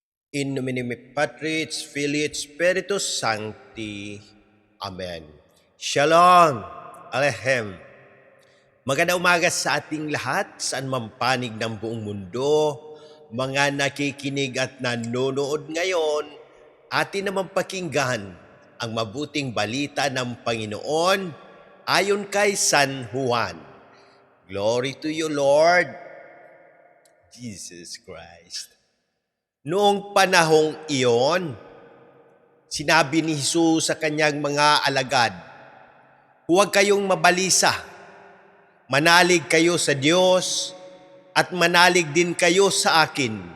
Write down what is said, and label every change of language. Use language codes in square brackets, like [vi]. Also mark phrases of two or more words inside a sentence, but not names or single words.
[la] In nomine Patris, Filii, Spiritus Sancti. [he] Amen. Shalom. Aleichem. [tl] Magandang umaga sa ating lahat, saan man panig ng buong mundo, mga nakikinig at nanonood ngayon, atin naman pakinggan ang mabuting balita ng Panginoon ayon kay San Juan. [en] Glory to you, Lord Jesus Christ. [tl] Noong panahong iyon, sinabi ni Jesus sa kanyang mga alagad, "Huwag kayong mabalisa. Manalig kayo sa Diyos at manalig din kayo sa akin.